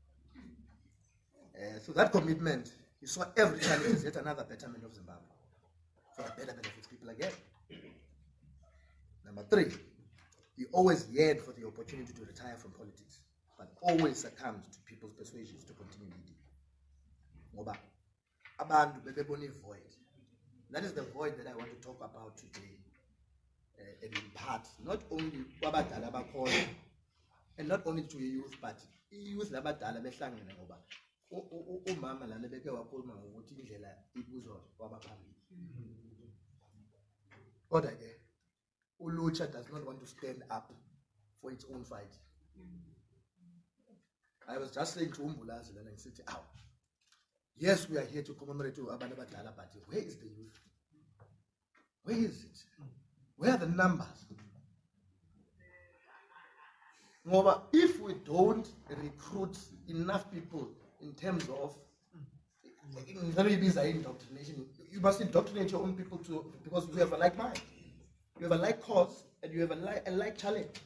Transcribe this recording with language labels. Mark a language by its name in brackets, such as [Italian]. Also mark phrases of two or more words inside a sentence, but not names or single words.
[English] So that commitment, he saw every challenge as yet another betterment of Zimbabwe, for the betterment of its people again. Number three, he always yearned for the opportunity to retire from politics, but always succumbed to people's persuasions to continue leading. [North Ndebele] Ngoba abantu bebebona void. [English] That is the void that I want to talk about today, and in part, not only [North Ndebele] kwabadala abakhona, [English] and not only to youth, but youth [North Ndebele] labadala behlangene ngoba umama lana beke wakhuluma ngokuthi indlela ibuzwa kwabaphambili. Kodwa ke ulutsha [English] does not want to stand up for its own fight. I was just saying to Umbulazi and I said, yes, we are here to commemorate [North Ndebele] abantu abadala, [English] but where is the youth? Where is it? Where are the numbers? If we don't recruit enough people in terms of indoctrination, you must indoctrinate your own people too, because we have a like mind, you have a like cause, and you have a like challenge.